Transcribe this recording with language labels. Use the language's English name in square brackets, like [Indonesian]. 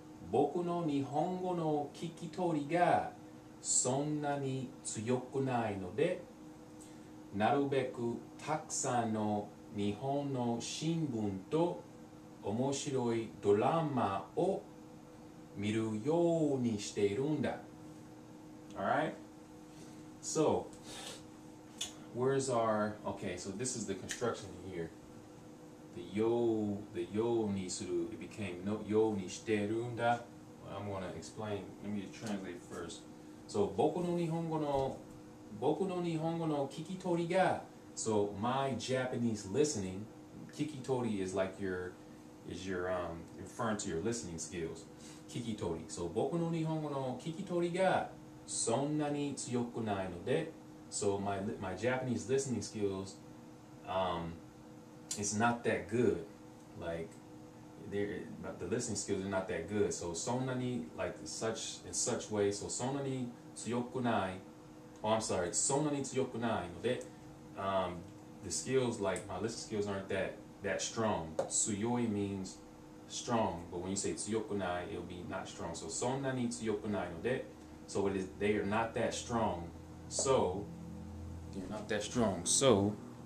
[Japanese] 僕の日本語の聞き取りがそんなに強くないので、なるべくたくさんの日本の新聞と面白いドラマを見るようにしているんだ。 [English] Alright? So, where's our, okay, so this is the construction here. [Japanese] The yo ni suru, [English] it became [Japanese] no yo ni shiteruんだ. [English] I'm going to explain, let me translate first. So, [Japanese] 僕の日本語の聞き取りが, [English] so my Japanese listening, kikitori is like referring to your listening skills. [Japanese] Kikitori. [English] So [Japanese] 僕の日本語の聞き取りがそんなに強くないので, [English] so my Japanese listening skills, it's not that good. Like the listening skills are not that good. So そんなに, like in such way. [Japanese] So そんなに強くない. [English] Oh, I'm sorry. [Japanese] そんなに強くないので, [English] the skills, like my listening skills, aren't that strong. Tsuyoi means strong, but when you say tsuyokunai, it'll be not strong. So [Japanese] sonna ni tsuyokunai no de. [English] So it is, they are not that strong. So they're not that strong. So